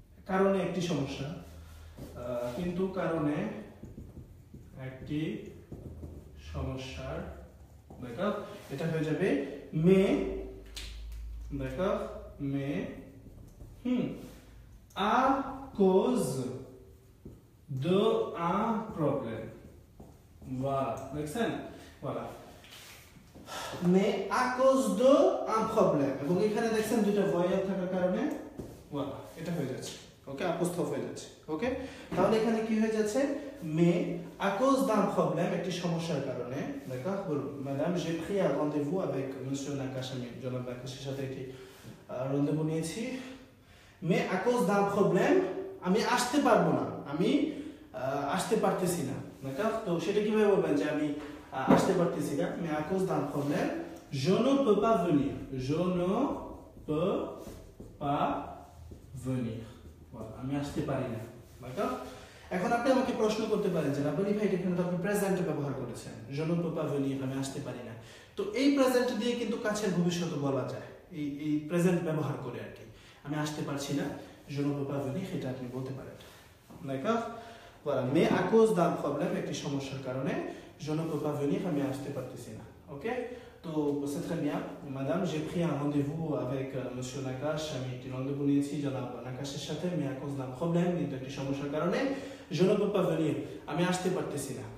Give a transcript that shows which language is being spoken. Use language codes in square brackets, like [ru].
[bn] কারণে একটি সমস্যা, কিন্তু কারণে একটি সমস্যার, দেখো এটা হয়ে যাবে [fr] mais, d'accord, mais à cause de un problème, voilà, [bn] দেখছেন? [fr] voilà, mais à cause de un problème, [bn] এবং এখানে দেখছেন দুটো ভয়েল থাকার কারণে [fr] voilà, [bn] এটা হয়ে যাচ্ছে, ওকে, অ্যাপোস্ট্রফ হয়ে যাচ্ছে, ওকে। তাহলে এখানে কি হয়ে যাচ্ছে? [fr] mais à cause d'un problème, [bn] একটি সমস্যার কারণে, [fr] d'accord, madame j'ai pris un rendez-vous avec monsieur Nakache, [bn] আমি জনাব নাকাশের সাথে একটি rendez-vous নিয়েছি, [fr] mais à cause d'un problème [bn] আমি আসতে পারবো না, আমি আসতে পারতেছি না, [fr] d'accord। [bn] তো সেটা কিভাবে বলবেন যে আমি আসতে পারতেছি না? [fr] mais à cause d'un problème je ne peux pas venir, je ne peux pas venir, voilà, [bn] আমি আসতে পারি না, [fr] d'accord। [bn] এখন আপনি আমাকে প্রশ্ন করতে পারেন যে রাব্বানি ভাই এখানে তো আপনি প্রেজেন্ট ব্যবহার করেছেন, [fr] je ne peux pas venir, [bn] আমি আসতে পারি না। তো এই প্রেজেন্ট দিয়ে কিন্তু কাছের ভবিষ্যৎ বলা যায়, এই প্রেজেন্ট ব্যবহার করে আর কি। আমি আসতে পারছি না, [fr] je ne peux pas venir, এটা আপনি বলতে পারেন, d'accord, voilà, mais à cause d'un problème, [bn] একটি সমস্যার কারণে [fr] je ne peux pas venir, [bn] আমি আসতে পারতেছি না, ওকে। [fr] তো c'est très bien madame, j'ai pris un rendez-vous avec monsieur Nakache, [bn] আমি একটি rendez-vous নিয়েছি জনাব নাকাশের সাথে, [fr] mais à cause d'un problème, [bn] কিন্তু একটি সমস্যার কারণে [fr] je ne peux pas venir, [bn] আমি আসতে পারতেছি না।